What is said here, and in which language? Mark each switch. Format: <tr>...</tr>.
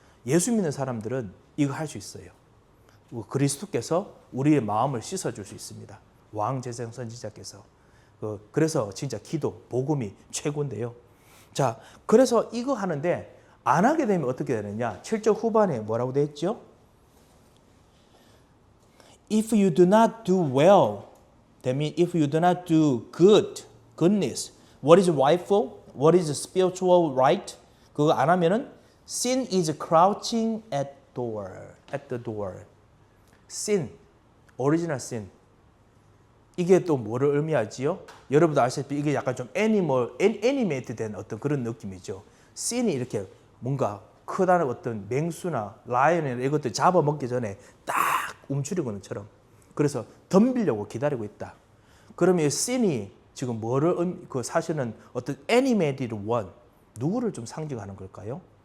<ko>예수 믿는 사람들은 이거 할 수 있어요. 그리스도께서 우리의 마음을 씻어줄 수 있습니다. 왕제사장 선지자께서. 그래서 진짜 기도, 복음이 최고인데요. 자, 그래서 이거 하는데 안 하게 되면 어떻게 되느냐? 7절 후반에 뭐라고 되어 있죠?</ko> <en>If you do not do well, that means if you do not do goodness, what is rightful, what is spiritual right?</en> <ko>그거 안 하면은</ko> <en>sin is crouching at the door. sin, original sin.</en> <ko>이게 또 뭐를 의미하지요? 여러분도 아시다시피 이게 약간 좀 애니메이트 된 어떤 그런 느낌이죠. sin이 이렇게 뭔가 크다는 어떤 맹수나 라이언이나 이것들 잡아먹기 전에 딱 움츠리는 것처럼. 그래서 덤비려고 기다리고 있다. 그러면 이 sin이 지금 뭐를 사실은 어떤</ko> <en>animated one,</en> <ko>누구를 좀 상징하는 걸까요?</ko>